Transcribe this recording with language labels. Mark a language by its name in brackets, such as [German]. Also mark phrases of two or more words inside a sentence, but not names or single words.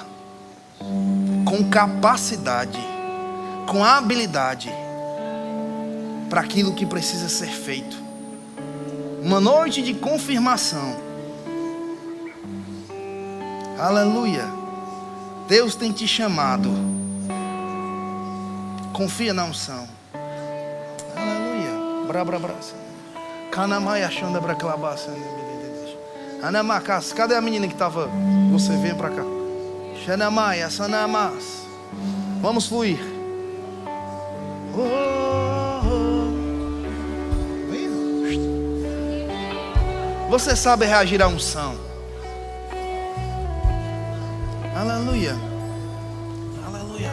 [Portuguese] Com capacidade, com habilidade, para aquilo que precisa ser feito. Uma noite de confirmação. Aleluia. Deus tem te chamado. Confia na unção. Aleluia. Brabrabraça. Canamaia chanda braclabaça. Anamacas. Cadê a menina que estava? Você vem para cá. Xanamaia, sanamas. Vamos fluir. Você sabe reagir à unção. Aleluia. Aleluia.